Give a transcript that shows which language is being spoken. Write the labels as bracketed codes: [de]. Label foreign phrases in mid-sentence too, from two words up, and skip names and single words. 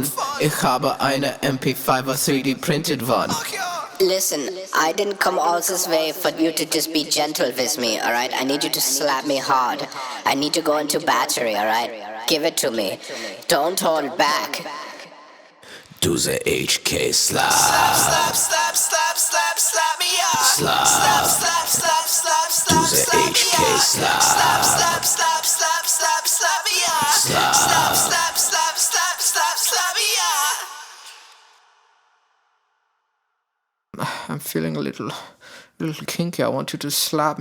[de] Ich habe eine MP5, [en] a 3D printed one. Listen, I didn't come all this way for you to just be gentle with me, alright? I need you to slap me hard. I need to go into battery, alright? Give it to me. Don't hold back. Do the HK slap. Slap, slap, slap, slap, slap, slap me up. Slap. Slap, slap, slap, slap, slap, Do the slap me HK up. slap. Slap, slap, slap, slap, slap, slap me up. Slap. Slap, slap, slap, slap, slap, slap me up. I'm feeling a little kinky. I want you to slap me.